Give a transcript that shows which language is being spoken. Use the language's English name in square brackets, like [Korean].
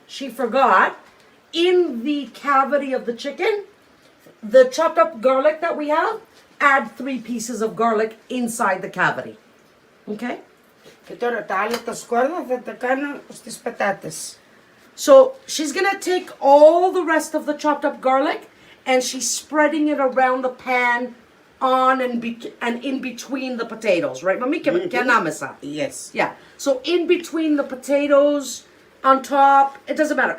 [English] she forgot, in the cavity of the chicken, the chopped up garlic that we have, add 3 pieces of garlic inside the cavity. Okay? [Greek] Και τώρα τα άλλα τα σκόρδα θα τα κάνω στις πατάτες. [English] So she's gonna take all the rest of the chopped up garlic and she's spreading it around the pan on and in between the potatoes, right? [Greek] Mami, que anamesa. [English] Yes. Yeah. So in between the potatoes, on top, it doesn't matter.